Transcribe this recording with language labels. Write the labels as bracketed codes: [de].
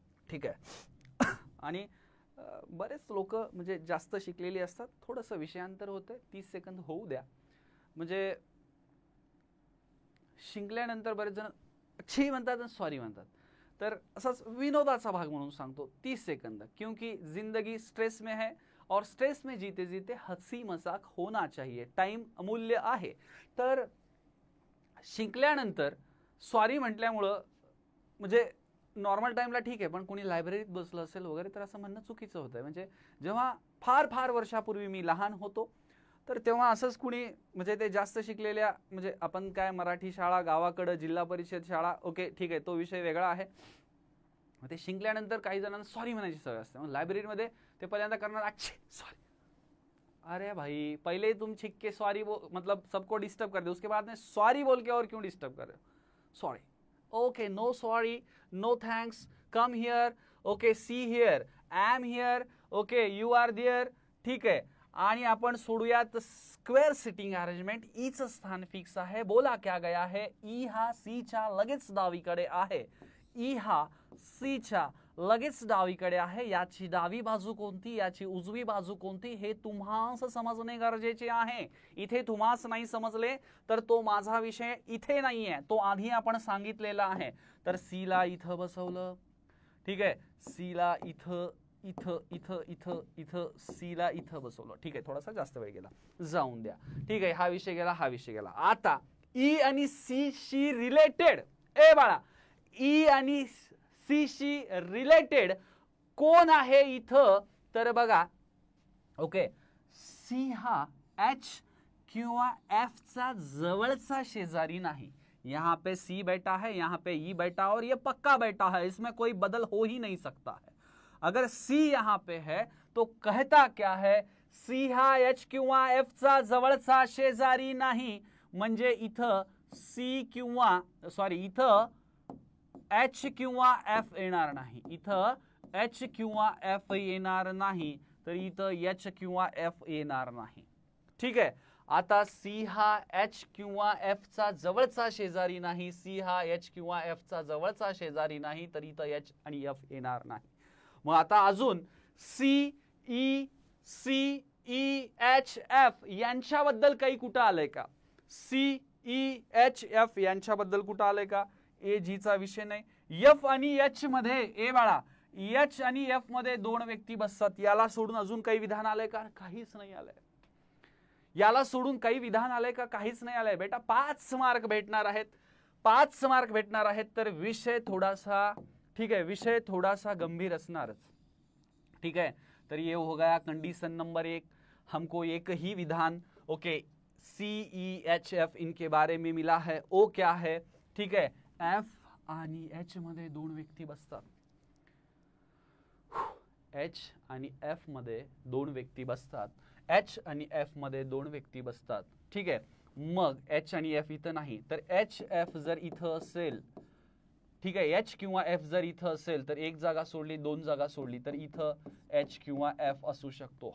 [mr] ठीक आहे. आणि बरेच लोक म्हणजे जास्त शिकलेली असतात, थोडंसं विषयांतर होते. 30 सेकंद होऊ द्या. म्हणजे शिंकल्यानंतर बरेच जण छी म्हणतात आणि सॉरी म्हणतात, तर असाच विनोदाचा भाग म्हणून सांगतो. [hi] 30 सेकंद, क्योंकि जिंदगी स्ट्रेस में है और स्ट्रेस में जीते जीते हंसी मजाक होना चाहिए. [mr] टाइम अमूल्य आहे. तर शिंकल्यानंतर सॉरी म्हटल्यामुळं म्हणजे नॉर्मल टाइमला ठीक आहे, पण कोणी लायब्ररीत बसलं असेल वगैरे तर असं म्हणणं चुकीचं होतं. म्हणजे जेव्हा फार फार वर्षापूर्वी मी लहान होतो तर तेव्हा असंच कुणी म्हणजे ते जास्त शिकलेल्या, म्हणजे आपण काय मराठी शाळा, गावाकडं जिल्हा परिषद शाळा, ओके ठीक आहे, तो विषय वेगळा आहे. ते शिंकल्यानंतर काही जणांना सॉरी म्हणायची सवय असते. मग लायब्ररीमध्ये ते पहिल्यांदा करणार अच्छे सॉरी. [hi] अरे भाई, पहले तुम छिक के सॉरी मतलब सबको डिस्टर्ब कर दे, उसके बाद में सॉरी बोल के और क्यों डिस्टर्ब कर रहे हो. [en] Sorry, okay, no sorry, no thanks, come here, okay, see here, I am here, okay, you are there. [mr] ठीक आहे. आणि आपण सोडूयात स्क्वेअर सिटिंग अरेंजमेंट. ईच स्थान फिक्स आहे. [hi] बोला क्या गया है. [mr] ई हा सी च्या लगेच डावीकडे आहे. ई हा सी च्या लगेच डावीकडे आहे. याची डावी बाजू कोणती, याची उजवी बाजू कोणती, हे तुम्हास समजणे गरजेचे आहे. इथे तुम्हास नाही समजले तर तो माझा विषय इथे नाहीये, तो आधी आपण सांगितलेला आहे. तर सी ला इथं बसवलं. ठीक आहे, सी ला इथं इथं इथं इथं इथं सी ला इथं बसवलं. ठीक आहे, थोडासा जास्त वेळ गेला, जाऊन द्या. ठीक आहे, हा विषय गेला, हा विषय गेला. आता ई आणि सी शी रिलेटेड, ए बाळा, ई आणि सी शी रिलेटेड कोण आहे इथं, तर बघा, ओके, सी हा एच किंवा एफ चा जवळचा शेजारी नाही. [hi] यहाँ पे सी बैठा है, यहाँ पे ई बैठा और ये पक्का बैठा है, इसमें कोई बदल हो ही नहीं सकता है. अगर सी यहाँ पे है तो कहता क्या है, [mr] सी हा एच किंवा एफ चा जवळचा शेजारी नाही, म्हणजे इथं सी किंवा सॉरी इथं एच किंवा एफ येणार नाही. इथं एच किंवा एफ येणार नाही, तर इथं एच किंवा एफ येणार नाही. ठीक आहे. आता सी हा एच किंवा एफ चा जवळचा शेजारी नाही, सी हा एच किंवा एफ चा जवळचा शेजारी नाही, तर इथं एच आणि एफ येणार नाही. मग आता अजून सी ई एच एफ यांच्याबद्दल काही कुठं आलंय का? सी ई एच एफ यांच्याबद्दल कुठं आलंय का? ए जी चा विषय नाही. एफ आणि एच मध्ये ए बाळा, एच आणि एफ मध्ये दोन व्यक्ती बसतात, याला सोडून अजून काही विधान आलंय का? काहीच नाही आलंय. याला सोडून काही विधान आलंय का? काहीच नाही आलंय. बेटा 5 मार्क भेटणार आहेत, 5 मार्क भेटणार आहेत. तर विषय थोडासा, ठीक है, विषय थोडासा गंभीर असणारच. [hi] ठीक है, तर ये हो गया कंडीशन नंबर 1. हमको एक ही विधान ओके सी ई एच एफ इनके बारे में मिला है. ओ क्या है? [mr] ठीक है, एफ आणि एच मध्ये दोन व्यक्ती बसतात. एच आणि एफ मध्ये दोन व्यक्ती बसतात. एच आणि एफ मध्ये दोन व्यक्ती बसतात. ठीक आहे, मग एच आणि एफ इथं नाही, तर एच एफ जर इथं असेल, ठीक आहे, एच किंवा एफ जर इथं असेल तर एक जागा सोडली, दोन जागा सोडली तर इथं एच किंवा एफ असू शकतो.